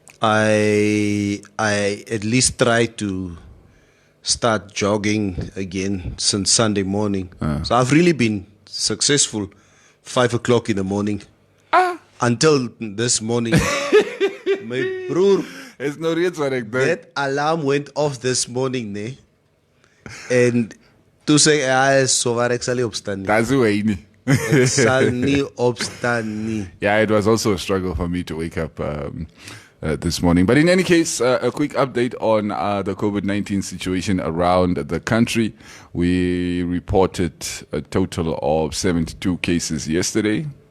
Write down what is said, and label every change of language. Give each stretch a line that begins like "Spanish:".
English: I at least try to start jogging again since Sunday morning. So I've really been successful 5 o'clock in the morning. Until this morning.
Afrikaans: My broer,
English: that alarm went off this morning, ne? And to say,
Afrikaans: so waar ek sal nie opstaan nie. That's hoe nie. Ek sal nie opstaan nie.
English: Yeah, it was also a struggle for me to wake up this morning. But in any case, a quick update on the COVID-19 situation around the country. We reported a total of 72 cases yesterday.